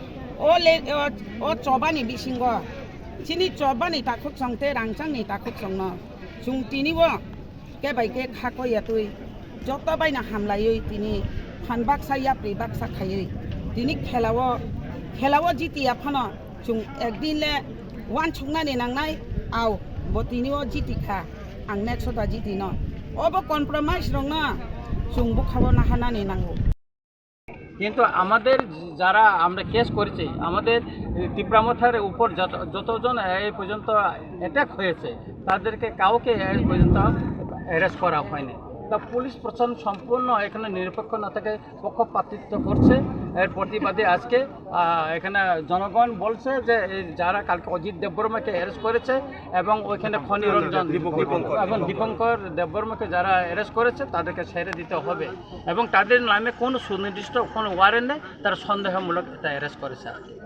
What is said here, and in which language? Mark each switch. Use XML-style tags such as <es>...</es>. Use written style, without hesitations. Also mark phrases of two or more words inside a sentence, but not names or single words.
<trp>o chobani bisingo chini chobani takuk songte rangchangni takuk songno chung tini wo ke bai ke khako yatui jotto baina hamlayoi tini phanbak saya pribak sakhayoi tini khelawo jitiya phano chung ekdin le wan chungnani nangnai au botini o jitikha ang next ta jitino obo compromise rongna chungbu khabo na hanani nango</trp> <bn>কিন্তু আমাদের যারা আমরা কেস করেছি আমাদের তীব্রামথার উপর যতজন এই পর্যন্ত অ্যাটাক হয়েছে তাদেরকে কাউকে এই পর্যন্ত অ্যারেস্ট করা হয়নি তা পুলিশ প্রশাসন সম্পূর্ণ এখানে নিরপেক্ষ না থেকে পক্ষপাতিত্ব করছে এর প্রতিবাদে আজকে এখানে জনগণ বলছে যে যারা কালকে অজিত দেববর্মাকে অ্যারেস্ট করেছে এবং ওইখানে খনিরঞ্জন এবং দীপঙ্কর দেববর্মাকে যারা অ্যারেস্ট করেছে তাদেরকে ছেড়ে দিতে হবে এবং তাদের নামে কোনো সুনির্দিষ্ট কোনো ওয়ারেন্ট নেই তারা সন্দেহমূলক এটা অ্যারেস্ট করেছে আর কি</bn>